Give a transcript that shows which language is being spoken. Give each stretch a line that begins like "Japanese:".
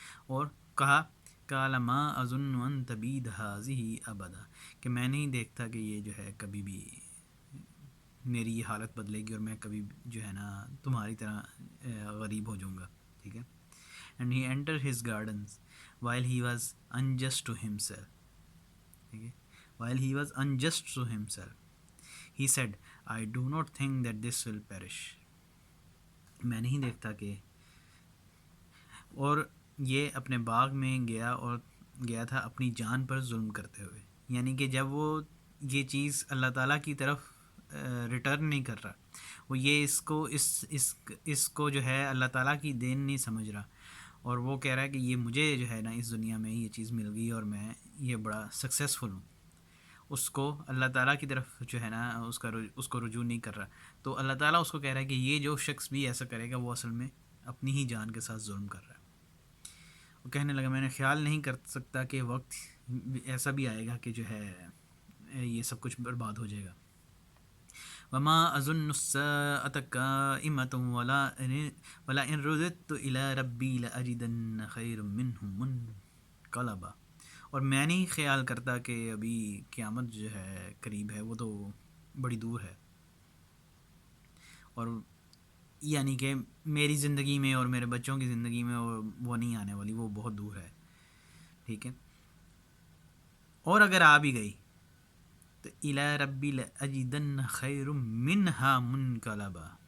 Urdu: اور کہا
Arabic: قَالَ مَا أَظُنُّ أَن تَبِيدَ هَٰذِهِ أَبَدًا،
Urdu: کہ میں نہیں دیکھتا کہ یہ جو ہے کبھی بھی میری یہ حالت بدلے گی اور میں کبھی جو ہے نا تمہاری طرح غریب ہو جاؤں گا. ٹھیک ہے.
English: And he entered his gardens while he was unjust to himself.
Urdu: ٹھیک ہے.
English: While he was unjust to himself, he said, I do not think that this will perish.
Urdu: میں نہیں دیکھتا کہ، اور یہ اپنے باغ میں گیا تھا اپنی جان پر ظلم کرتے ہوئے. یعنی کہ جب وہ یہ چیز اللہ تعالیٰ کی طرف ریٹرن نہیں کر رہا، وہ یہ اس کو جو ہے اللہ تعالیٰ کی دین نہیں سمجھ رہا، اور وہ کہہ رہا ہے کہ یہ مجھے جو ہے نا اس دنیا میں یہ چیز مل گئی اور میں یہ بڑا سکسیزفل ہوں، اس کو اللہ تعالیٰ کی طرف جو ہے نا اس کو رجوع نہیں کر رہا. تو اللہ تعالیٰ اس کو کہہ رہا ہے کہ یہ جو شخص بھی ایسا کرے گا وہ اصل میں اپنی ہی جان کے ساتھ ظلم کر رہا ہے. وہ کہنے لگا میں نے خیال نہیں کر سکتا کہ وقت ایسا بھی آئے گا کہ جو ہے یہ سب کچھ برباد ہو جائے گا.
Arabic: وما اظن الساعة قائمة ولئن رددت الى ربی لاجدن خیر منه منقلبا.
Urdu: اور میں نہیں خیال کرتا کہ ابھی قیامت جو ہے قریب ہے، وہ تو بڑی دور ہے، اور یعنی کہ میری زندگی میں اور میرے بچوں کی زندگی میں وہ نہیں آنے والی، وہ بہت دور ہے. ٹھیک ہے، اور اگر آ بھی گئی تو
Arabic: الی ربی لاجدن خیر منہا منقلبا.